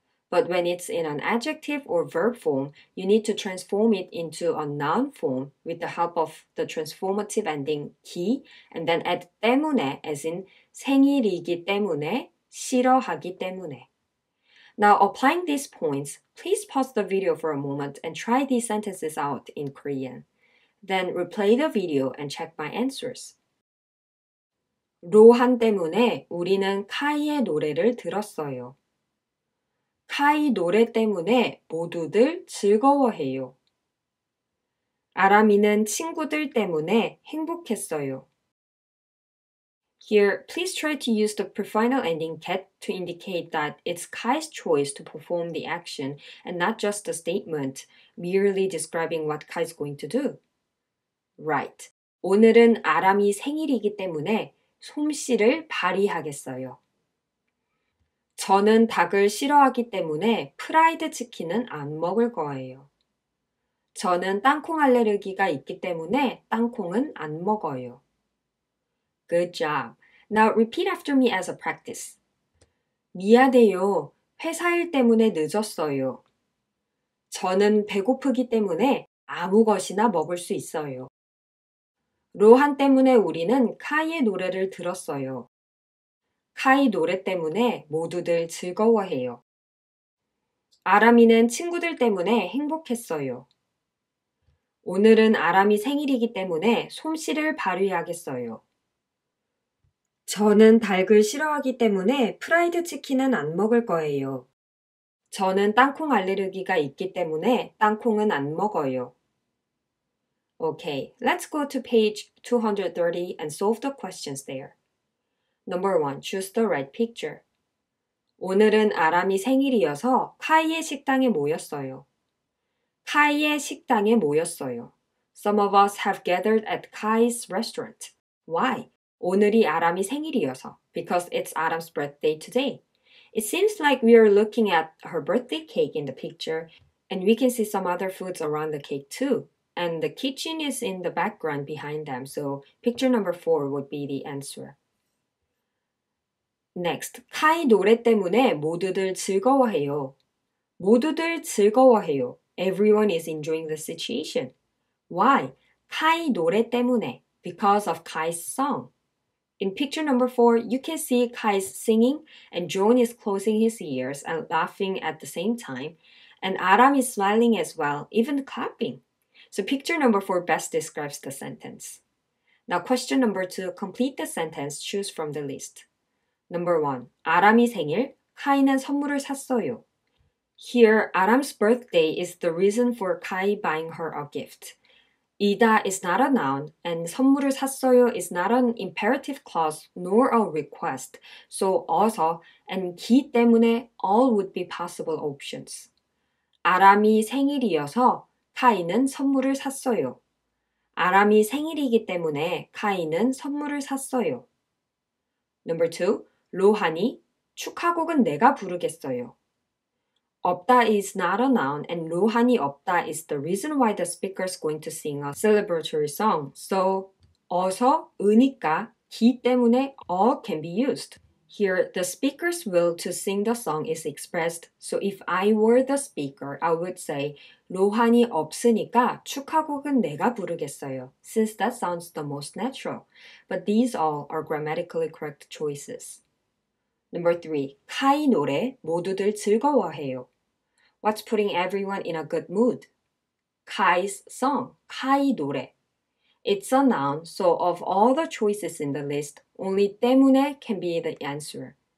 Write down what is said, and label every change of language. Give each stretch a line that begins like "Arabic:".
English: But when it's in an adjective or verb form, you need to transform it into a noun form with the help of the transformative ending 기, and then add 때문에 as in
Korean: 생일이기 때문에, 싫어하기 때문에.
English: Now, applying these points, please pause the video for a moment and try these sentences out in Korean. Then replay the video and check my answers.
Korean: 로한 때문에 우리는 카이의 노래를 들었어요. 카이 노래 때문에 모두들 즐거워해요. 아람이는 친구들 때문에 행복했어요.
English: Here, please try to use the prefinal ending get to indicate that it's Kai's choice to perform the action and not just a statement merely describing what Kai is going to do. Right.
Korean: 오늘은 아람이 생일이기 때문에 솜씨를 발휘하겠어요. 저는 닭을 싫어하기 때문에 프라이드 치킨은 안 먹을 거예요. 저는 땅콩 알레르기가 있기 때문에 땅콩은 안 먹어요.
English: Good job. Now repeat after me as a practice.
Korean: 미안해요. 회사 일 때문에 늦었어요. 저는 배고프기 때문에 아무 것이나 먹을 수 있어요. 로한 때문에 우리는 카이의 노래를 들었어요. 카이 노래 때문에 모두들 즐거워해요. 아람이는 친구들 때문에 행복했어요. 오늘은 아람이 생일이기 때문에 솜씨를 발휘하겠어요. 저는 닭을 싫어하기 때문에 프라이드 치킨은 안 먹을 거예요. 저는 땅콩 알레르기가 있기 때문에 땅콩은 안 먹어요.
English: Okay, let's go to page 230 and solve the questions there. Number 1. Choose the right picture.
Korean: 오늘은 아람이 생일이어서 카이의 식당에 모였어요. 카이의 식당에 모였어요.
English: Some of us have gathered at Kai's restaurant. Why?
Korean: 오늘이 아람이 생일이어서.
English: Because it's Adam's birthday today. It seems like we are looking at her birthday cake in the picture, and we can see some other foods around the cake too. And the kitchen is in the background behind them, so picture number 4 would be the answer.
Korean: Next, 카이 노래 때문에 모두들 즐거워해요. 모두들 즐거워해요.
English: Everyone is enjoying the situation. Why?
Korean: 카이 노래 때문에.
English: Because of Kai's song. In picture number 4, you can see Kai's singing and John is closing his ears and laughing at the same time. And Aram is smiling as well, even clapping. So picture number 4 best describes the sentence. Now question number 2, complete the sentence, choose from the list.
Korean: Number 1, 아람이 생일, 카이는 선물을 샀어요.
English: Here, Aram's birthday is the reason for Kai buying her a gift. 이다 is not a noun, and
Korean: 선물을 샀어요
English: is not an imperative clause nor a request. So 어서 and 기 때문에 all would be possible options.
Korean: 아람이 생일이어서 카이는 선물을 샀어요. 아람이 생일이기 때문에 카이는 선물을 샀어요. Number 2, 로한이 축하곡은 내가 부르겠어요.
English: 없다 is not a noun and
Korean: 로한이 없다
English: is the reason why the speaker is going to sing a celebratory song. So 어서, 으니까, 기 때문에 can be used. Here, the speaker's will to sing the song is expressed. So if I were the speaker, I would say
Korean: 로한이 없으니까 축하곡은 내가 부르겠어요.
English: Since that sounds the most natural. But these all are grammatically correct choices. Number 3.
Korean: 카이 노래 모두들 즐거워해요.
English: What's putting everyone in a good mood? Kai's song,
Korean: 카이 노래.
English: It's a noun, so of all the choices in the list, only 때문에 can be the answer.